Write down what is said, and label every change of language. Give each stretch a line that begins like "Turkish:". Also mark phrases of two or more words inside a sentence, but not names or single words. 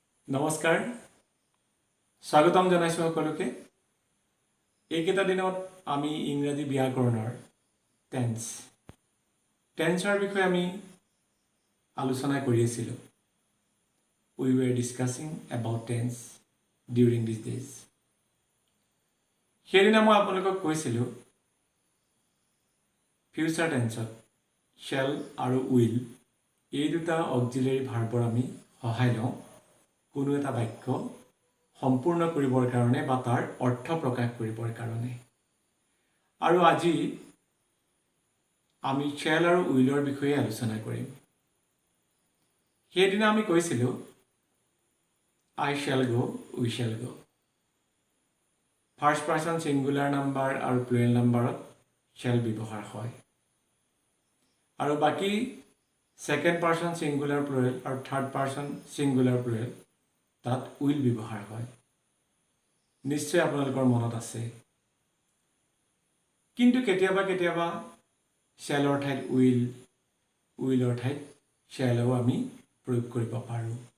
Assamese: নমস্কাৰ স্বাগতম জনাইছোঁ সকলোকে এইকেইটা দিনত আমি ইংৰাজী ব্যাকৰণৰ টেন্সৰ বিষয়ে আমি আলোচনা কৰি আছিলোঁ
English: we were discussing about tense during these days
Assamese: সেইদিনা মই আপোনালোকক কৈছিলোঁ
English: future tenseত
Assamese: shall আৰু will এই দুটা
English: auxiliary verbৰ
Assamese: আমি সহায় লওঁ কোনো এটা বাক্য সম্পূৰ্ণ কৰিবৰ কাৰণে বা তাৰ অৰ্থ প্ৰকাশ কৰিবৰ কাৰণে আৰু আজি আমি shall আৰু willৰ বিষয়ে আলোচনা কৰিম সেইদিনা আমি কৈছিলোঁ
English: I shall go we shall go first person singular number
Assamese: আৰু
English: plural numberত
Assamese: shall ব্যৱহাৰ হয় আৰু বাকি
English: second person singular plural
Assamese: আৰু
English: third person singular plural
Assamese: তাত will ব্যৱহাৰ হয় নিশ্চয় আপোনালোকৰ মনত আছে কিন্তু কেতিয়াবা shallৰ ঠাইত willৰ ঠাইত shallও আমি প্ৰয়োগ কৰিব পাৰোঁ